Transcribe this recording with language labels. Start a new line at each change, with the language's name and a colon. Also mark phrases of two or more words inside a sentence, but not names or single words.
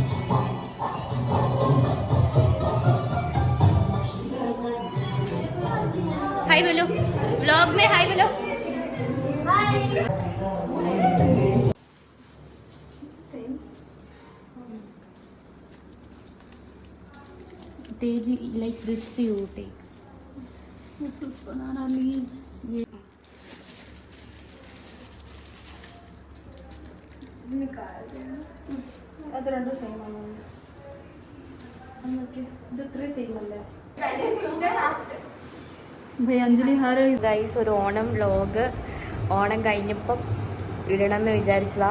Hindi: हाय बोलो, व्लॉग में हाय बोलो. हाय.
English: Teji, like this you take. This is banana leaves.
Malayalam: അത് രണ്ടും സെയിം ആണ് ഇത് ഇത്രയും സെയിം അല്ലേ അഞ്ജലി ഹാര ഗൈസ് ഒരു ഓണം വ്ലോഗ് ഓണം കഴിഞ്ഞപ്പം ഇടണമെന്ന് വിചാരിച്ചതാ.